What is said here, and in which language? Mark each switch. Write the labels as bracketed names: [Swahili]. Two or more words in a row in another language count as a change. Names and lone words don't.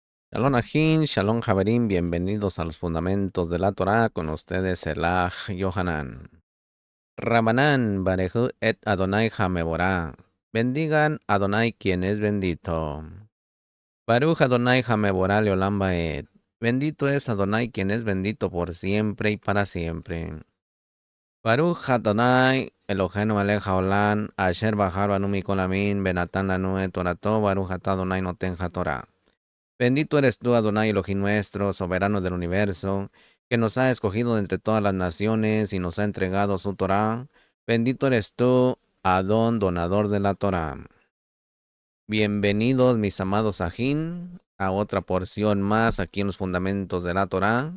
[Hebrew] שלום אחים, שלום חברים, [Spanish] bienvenidos a los fundamentos de la Torah, con ustedes Elaj Yohanan. [Hebrew] רבנן, ברכו את אדוני המבורך. [Spanish] Bendigan Adonai quien es bendito. [Hebrew] ברוך אדוני המבורך לעולם ועד. [Spanish] Bendito es Adonai quien es bendito por siempre y para siempre. [Hebrew] ברוך אדוני אלוהינו מלך העולם, אשר בחר בנו מכל העמים, ונתן לנו את תורתו, ברוך אתה אדוני נותן התורה. [Spanish] Bendito eres tú, [Hebrew] אדוני אלוהים [Spanish] nuestro, soberano del universo, que nos ha escogido de entre todas las naciones y nos ha entregado su Torah. Bendito eres tú, Adón, donador de la Torah. Bienvenidos, mis amados Ajín, a otra porción más aquí en los fundamentos de la Torah.